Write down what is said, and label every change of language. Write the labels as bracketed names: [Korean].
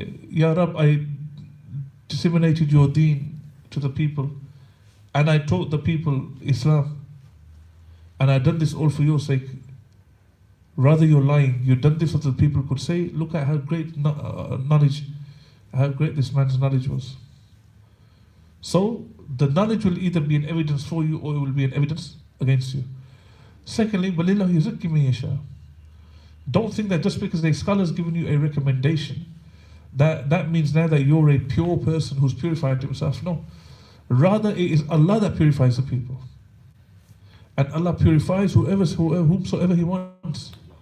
[English] Ya Rab, I disseminated your deen to the people, and I taught the people Islam, and I done this all for your sake. Rather you're lying. You've done this so that people could say, look at how great knowledge, how great this man's knowledge was. So the knowledge will either be an evidence for you or it will be an evidence against you. Secondly, [Arabic] وَلِلَّهُ يُزَكِّي مَن يَشَاءُ. [English] Don't think that just because a scholar has given you a recommendation, that means now that you're a pure person who's purified himself. No. Rather, it is Allah that purifies the people. And Allah purifies whomsoever He wants.